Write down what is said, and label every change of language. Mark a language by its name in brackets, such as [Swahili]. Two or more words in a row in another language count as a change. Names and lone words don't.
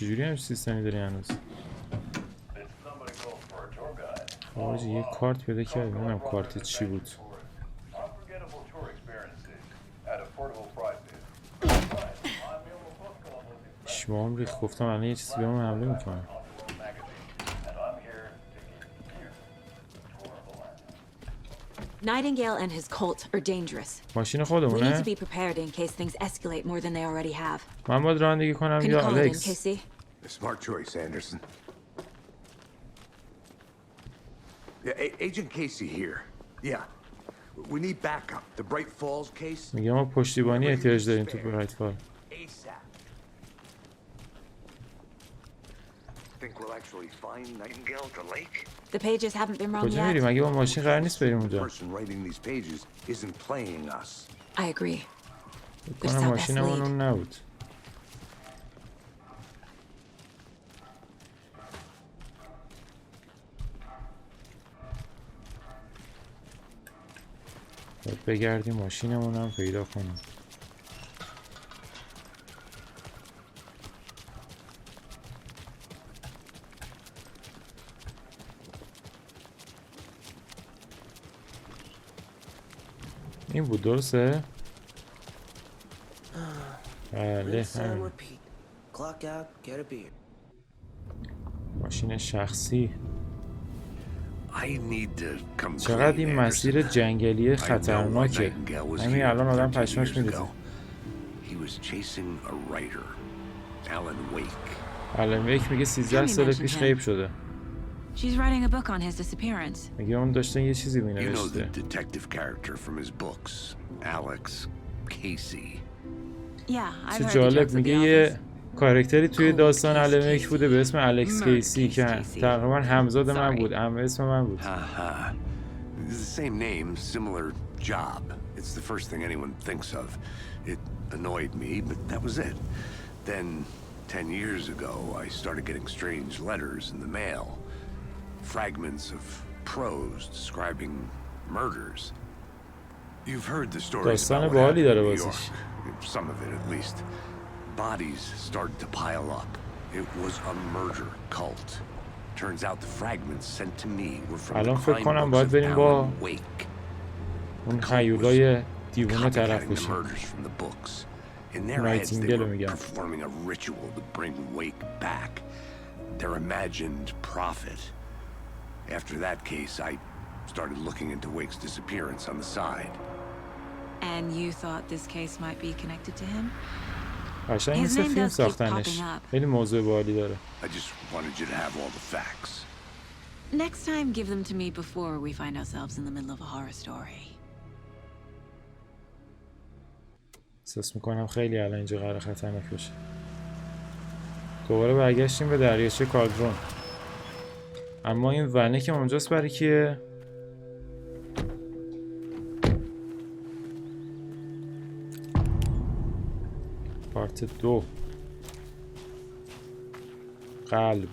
[Persian] چجوری همچین سیستمی داری هنوز؟ خب یه کارت پیدا کردیم، نمیدونم کارت چی بود. شما هم ریخ، گفتم الان یه چیزی به من حمله میکنه. [English] Nightingale and his cult are dangerous. [Persian] ماشین [English] We need [Persian] خودمونه؟ [English] to be prepared in case things escalate more than they already have. [Persian] من باید رانندگی کنم [English] Can you [Persian] یا [English] call it in, [Persian] الکس؟ [English] Casey? Smart choice, Anderson. Yeah, Agent Casey here. Yeah. We need backup. The Bright Falls case. [Persian] میگه ما پشتیبانی احتیاج داریم تو برایت فال. [English] Think we'll actually find Nightingale to Lake? The pages haven't been wrong [Persian] کجا [English] yet. [Persian] میریم؟ مگه با ماشین قرار نیست بریم اونجا؟ [English] The person writing these pages isn't playing us. I agree. [Persian] فکر کنم ماشینمون اون نبود. باید بگردیم ماشینمون هم پیدا کنیم. این بود درسته؟ بله همین. [English] Clock out, get a beer. [Persian] ماشین شخصی. [English] I need to come [Persian] چقدر [English] clean, [Persian] این [English] Anderson. [Persian] مسیر جنگلی [English] I know what [Persian] خطرناکه. [English] Nightingale was [Persian] همین [English] here [Persian] الان آدم [English] 13 [Persian] پشماش [English] years [Persian] میریزه. [English] ago. He was chasing a writer, Alan Wake. [Persian] الان ویک میگه 13 سال پیش غیب شده. [English] She's writing a book on his disappearance. [Persian] میگه اون داشته یه چیزی [English] You know the [Persian] مینوشته. [English] detective character from his books, Alex Casey. Yeah, I've [Persian] چه [English] heard the [Persian] جالب [English] jokes of [Persian] میگه [English] the [Persian] یه [English] office. [Persian] کاراکتری توی داستان [English] Cold [Persian] الان [English] case [Persian] ویک بوده به اسم الکس [English] Murder [Persian] کیسی [English] case [Persian] که [English] Casey. [Persian] تقریبا همزاد من [English] Sorry. [Persian] بود، اسم من بود. Haha. [English] The same name, similar job. It's the first thing anyone thinks of. It annoyed me, but that was it. Then, 10 years ago, I started getting strange letters in the mail. Fragments of prose describing murders. You've heard the stories [Persian] داستان [English] about what [Persian] باحالی [English] happened [Persian] داره [English] in New [Persian] بازیش. [English] York. Some of it, at least. Bodies started to pile up. It was a murder cult. Turns out the fragments sent to me were from the [Persian] الان فکر [English] crime [Persian] کنم [English] books [Persian] باید [English] of [Persian] بریم با [English] Alan Wake. [Persian] اون هیولای دیوونه طرف [English] Copycatting the [Persian] بشیم. [English] murders from the books. In their heads, they [Persian] نایتینگل رو [English] were [Persian] میگم. [English] performing a ritual to bring Wake back. Their imagined prophet. After that case, I started looking into Wake's disappearance on the side. And you thought this case might be connected to him? [Persian] قشنگ [English] His [Persian] مثل [English] name [Persian] فیلم [English] does keep [Persian] ساختنش. [English] popping up. [Persian] خیلی موضوع باحالی داره. [English] I just wanted you to have all the facts. Next time, give them to me before we find ourselves in the middle of a horror story. [Persian] احساس میکنم خیلی الان اینجا قرار خطرناک بشه. دوباره برگشتیم به دریاچه کادرون. اما این ونه که اونجاست برای کیه؟ پارت 2. قلب.